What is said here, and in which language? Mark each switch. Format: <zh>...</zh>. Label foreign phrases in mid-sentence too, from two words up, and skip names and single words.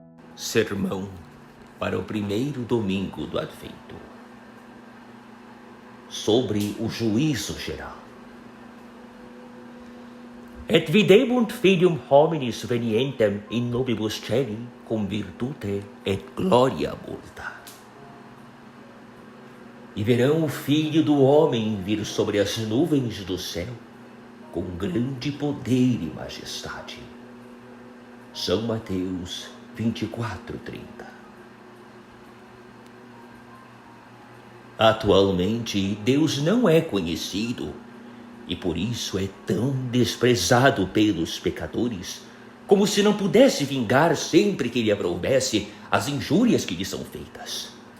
<pt>Sermão para o primeiro domingo do Advento, sobre o juízo geral.</pt> <la>Et videbunt filium hominis venientem in nobibus celi cum virtute et gloria multa.</la> <pt>E verão o Filho do Homem vir sobre as nuvens do céu, com grande poder e majestade. São Mateus 24:30. Atualmente, Deus não é conhecido e por isso é tão desprezado pelos pecadores, como se não pudesse vingar sempre que lhe aprouvesse as injúrias que lhe são feitas.</pt>